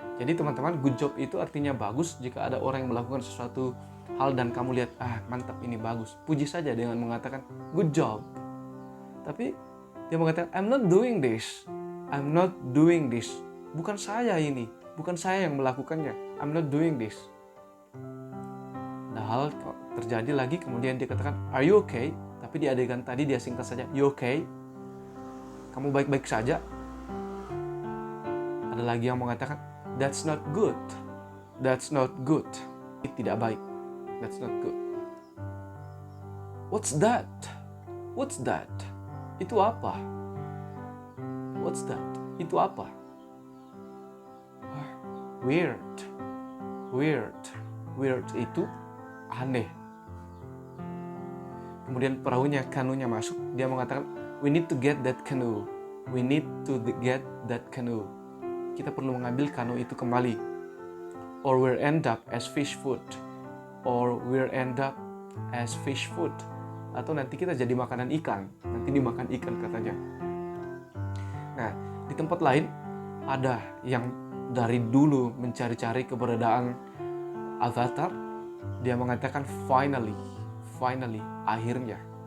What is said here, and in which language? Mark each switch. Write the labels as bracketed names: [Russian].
[Indonesian] Jadi teman-teman, [English] good job [Indonesian] itu artinya bagus jika ada orang yang melakukan sesuatu hal dan kamu lihat, mantap, ini bagus. Puji saja dengan mengatakan [English] good job. [Indonesian] Tapi dia mengatakan, [English] I'm not doing this. I'm not doing this. [Indonesian] Bukan saya ini. Bukan saya yang melakukannya. [English] I'm not doing this. [Indonesian] Nah, hal terjadi lagi, kemudian dia katakan, [English] are you okay? [Indonesian] Tapi di adegan tadi dia singkat saja, [English] you okay? [Indonesian] Kamu baik-baik saja? Ada lagi yang mengatakan, [English] that's not good. That's not good. [Indonesian] Tidak baik. [English] That's not good. What's that? What's that? [Indonesian] Itu apa? [English] What's that? Itu apa? [Indonesian] Weird. Weird itu aneh. Kemudian perahunya, kanunya masuk. Dia mengatakan, [English] we need to get that canoe. We need to get that canoe. [Indonesian] Kita perlu mengambil kanu itu kembali. [English] Or we'll end up as fish food. Or we'll end up as fish food. [Indonesian] Atau nanti kita jadi makanan ikan. Nanti dimakan ikan katanya. Nah, di tempat lain ada yang dari dulu mencari-cari keberadaan Avatar. Dia mengatakan finally, akhirnya.